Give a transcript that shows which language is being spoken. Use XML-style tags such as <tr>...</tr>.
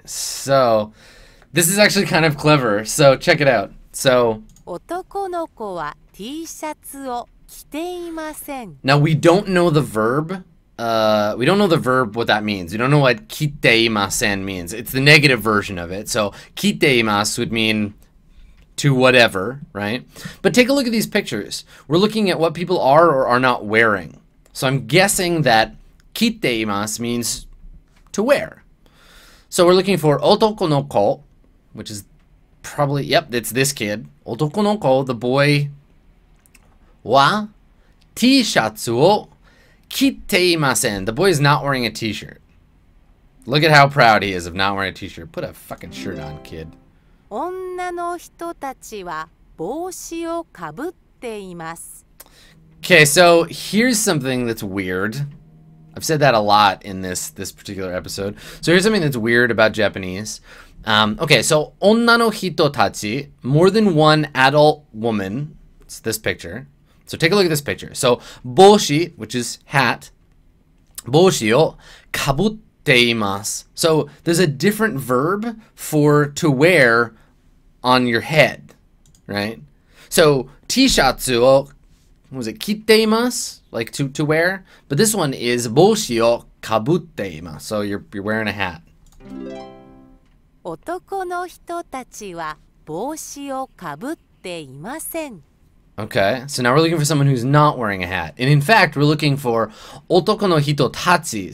<en>So this is actually kind of clever. So check it out. So</en> <ja>男の子は T シャツを着ていません。</ja> <en>now we don't know the verb. We don't know the verb what that means. We don't know what kiteimasen means. It's the negative version of it. So kiteimasu would mean to whatever, right? But take a look at these pictures. We're looking at what people are or are not wearing. So I'm guessing that kiteimasu means to wear. So we're looking for</en> <ja>otoko no ko,</ja> <en>which is probably, yep, it's this kid.</en> <ja>Otoko no ko,</ja> <en>the boy,</en> <ja>wa T-shatsu o kiteimasen.</ja> <en>The boy is not wearing a t-shirt. Look at how proud he is of not wearing a t-shirt. Put a fucking shirt on, kid.</en> <ja>女の人たちは帽子をかぶっています。</ja> <en>Okay, so here's something that's weird. I've said that a lot in this particular episode. So here's something that's weird about Japanese. Okay, so</en> <ja>onna no hito tachi,</ja> <en>more than one adult woman. It's this picture. So take a look at this picture.</en> <ja>So boshi,</ja> <en>which is hat,</en> <ja>boshi o kabutte imasu.</ja> <en>So there's a different verb for to wear on your head, right? So</en> <ja>t-shatsu o,</ja> <en>was it kiteimasu, like to wear? But this one is</en> <ja>boshi o kabutte imasu.</ja> <en>So you're wearing a hat.</en> <ja>男の人たちは帽子をかぶっていません。</ja> <en>Okay, so now we're looking for someone who's not wearing a hat. And in fact, we're looking for</en> <ja>otoko no hito tachi.</ja>